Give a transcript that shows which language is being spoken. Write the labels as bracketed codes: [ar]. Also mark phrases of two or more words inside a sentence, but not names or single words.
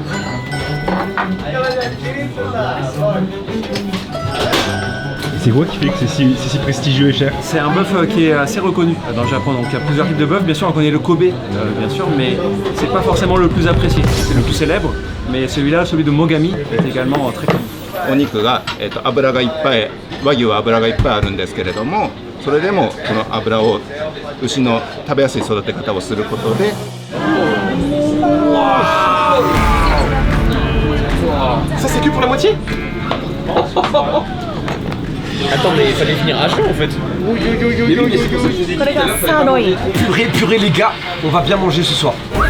[fr] C'est quoi qui fait que c'est si prestigieux et cher? C'est un bœuf qui est assez reconnu dans le Japon, donc il y a plusieurs types de bœuf. Bien sûr on connaît le Kobe, bien sûr, mais c'est pas forcément le plus apprécié. C'est le plus célèbre, mais celui-là, celui de Mogami, est également très connu. [ja] お肉が、脂がいっぱい、和牛は脂がいっぱいあるんですけれども、それでもこの脂を牛の食べやすい育て方をすることで。 [fr] Ça c'est que pour la moitié? Attends mais il fallait finir à chaud en fait. Purée les gars, on va bien manger ce soir.